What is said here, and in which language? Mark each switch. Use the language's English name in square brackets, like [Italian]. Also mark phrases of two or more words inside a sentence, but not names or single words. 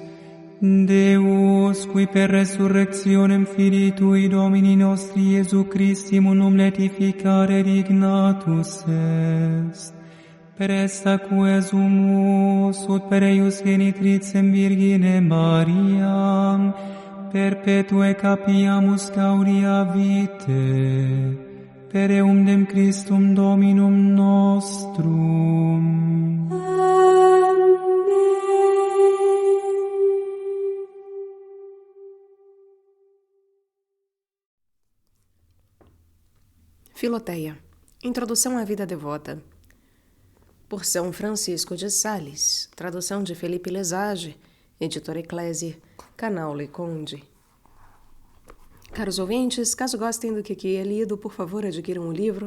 [Latin] Deus, qui per resurrectionem Filii Tui Domini nostri Iesu Christi munum letificare dignatus est, per esta quesumus ut per eius genitricem Virgine Mariam, perpetue capiamus gaudia vitae, per eundem Christum Dominum nostrum. [Portuguese] Filoteia. Introdução à vida devota. Por São Francisco de Sales. Tradução de Felipe Lesage. Editora Eclésia. Canal Leconde. Caros ouvintes, caso gostem do que aqui é lido, por favor adquiram o livro.